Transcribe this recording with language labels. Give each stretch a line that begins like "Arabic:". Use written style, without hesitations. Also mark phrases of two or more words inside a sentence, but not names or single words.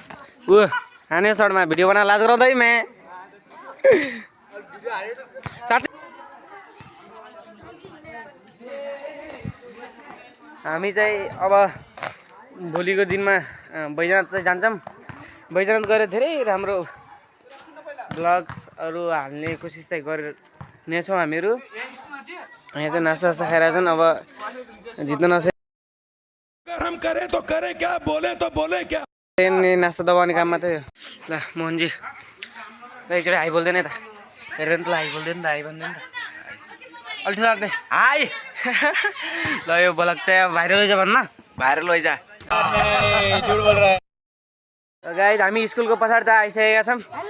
Nepali: हाने सर्टमा भिडियो बनाएर लाज गराउँदै म्या हामी चाहिँ अब भोलिको दिनमा बैजनाथ चाहिँ जान्छौँ। बैजनाथ गएर धेरै राम्रो ब्लग्सहरू हाल्ने कोसिस चाहिँ गर्नेछौँ हामीहरू। यहाँ चाहिँ नास्ता खाइरहेका छन्। अब जित्न नसके
Hindi: हम करें तो करें क्या, बोले तो बोले क्या।
Nepali: नास्ता दबाउने काम मात्रै हो। ल मोहनजी ल एकचोटि हाई बोल्दैन त, हेरेर त हाई बोल्दैन त, हाई भन्दैन त, अल्छी लाग्ने हाई। ल यो ब्लग चाहिँ अब भाइरल लैजा भन्न, भाइरल लैजा। गाइज हामी स्कुलको पछाडि त आइसकेका छौँ।